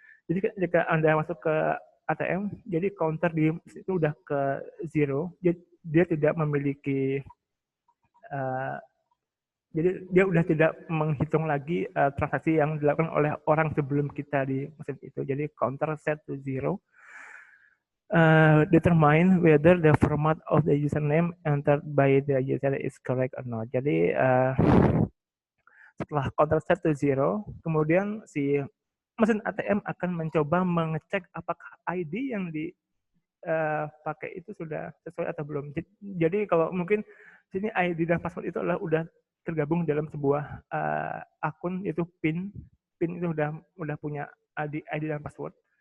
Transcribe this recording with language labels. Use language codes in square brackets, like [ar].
[id] Jadi jika Anda masuk ke ATM, jadi counter di situ udah ke 0, dia tidak memiliki jadi dia udah tidak menghitung lagi transaksi yang dilakukan oleh orang sebelum kita di mesin itu. [en] Jadi counter set to 0. Determine whether the format of the username entered by the user is correct or not. [id] Jadi setelah [en] counter set to 0, [id] kemudian si mesin ATM akan mencoba mengecek apakah ID yang dipakai itu sudah sesuai atau belum. Jadi kalau mungkin sini ID dan password itu adalah udah tergabung dalam sebuah akun, yaitu PIN itu udah punya ID dan password.